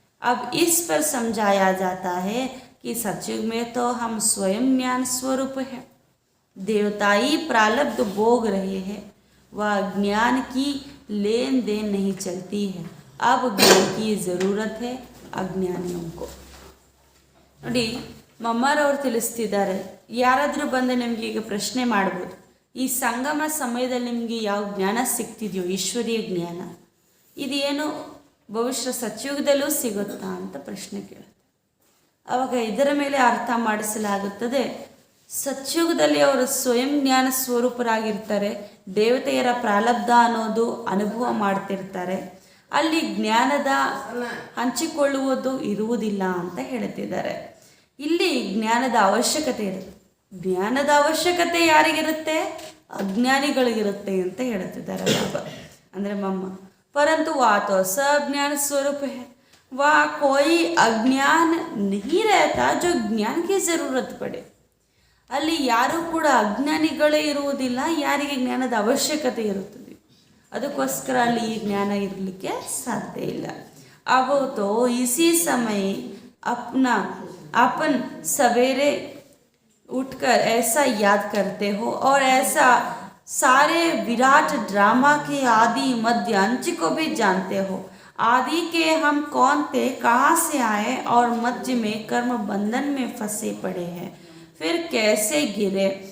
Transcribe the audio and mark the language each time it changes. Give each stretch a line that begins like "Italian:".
Hindi: अब इस पर समझाया जाता है कि सतयुग में तो हम स्वयं ज्ञान स्वरूप हैं, देवताई प्रारब्ध भोग रहे हैं, वह ज्ञान की लेन देन नहीं चलती है. अब ज्ञान की ज़रूरत है अज्ञानियों को.
Kannada: ನೋಡಿ, ಮಮ್ಮರವರು ತಿಳಿಸ್ತಿದ್ದಾರೆ, ಯಾರಾದರೂ ಬಂದು ನಿಮಗೆ ಈಗ ಪ್ರಶ್ನೆ ಮಾಡ್ಬೋದು, ಈ ಸಂಗಮ ಸಮಯದಲ್ಲಿ ನಿಮಗೆ ಯಾವ ಜ್ಞಾನ ಸಿಗ್ತಿದೆಯೋ, ಈಶ್ವರೀಯ ಜ್ಞಾನ, ಇದೇನು ಭವಿಷ್ಯ ಸತ್ಯುಗದಲ್ಲೂ ಸಿಗುತ್ತಾ ಅಂತ ಪ್ರಶ್ನೆ ಕೇಳುತ್ತೆ. ಆವಾಗ ಇದರ ಮೇಲೆ ಅರ್ಥ ಮಾಡಿಸಲಾಗುತ್ತದೆ, ಸತ್ಯುಗದಲ್ಲಿ ಅವರು ಸ್ವಯಂ ಜ್ಞಾನ ಸ್ವರೂಪರಾಗಿರ್ತಾರೆ, ದೇವತೆಯರ ಪ್ರಾರಬ್ಧ ಅನ್ನೋದು ಅನುಭವ ಮಾಡ್ತಿರ್ತಾರೆ, ಅಲ್ಲಿ ಜ್ಞಾನದ ಹಂಚಿಕೊಳ್ಳುವುದು ಇರುವುದಿಲ್ಲ ಅಂತ ಹೇಳ್ತಿದ್ದಾರೆ. ಇಲ್ಲಿ ಜ್ಞಾನದ ಅವಶ್ಯಕತೆ ಇರುತ್ತೆ. ಜ್ಞಾನದ ಅವಶ್ಯಕತೆ ಯಾರಿಗಿರುತ್ತೆ? ಅಜ್ಞಾನಿಗಳಿಗಿರುತ್ತೆ ಅಂತ ಹೇಳ್ತಿದ್ದಾರೆ ಬಾಬಾ, ಅಂದರೆ ಮಮ್ಮ.
Hindi: ಪರಂತು वह तो सब ज्ञान स्वरूप है, वह कोई अज्ञान नहीं रहता जो ज्ञान की जरूरत पड़े.
Kannada: ಅಲ್ಲಿ ಯಾರೂ ಕೂಡ ಅಜ್ಞಾನಿಗಳೇ ಇರುವುದಿಲ್ಲ, ಯಾರಿಗೆ ಜ್ಞಾನದ ಅವಶ್ಯಕತೆ ಇರುತ್ತದೆ, ಅದಕ್ಕೋಸ್ಕರ ಅಲ್ಲಿ ಈ ಜ್ಞಾನ ಇರಲಿಕ್ಕೆ ಸಾಧ್ಯ ಇಲ್ಲ.
Hindi: अब तो इसी समय अपन सवेरे उठकर ऐसा याद करते हो और ऐसा सारे विराट ड्रामा के आदि मध्य अंत को भी जानते हो. आदि के हम कौन थे, कहाँ से आए और मध्य में कर्म बंधन में फंसे पड़े हैं, फिर कैसे गिरे.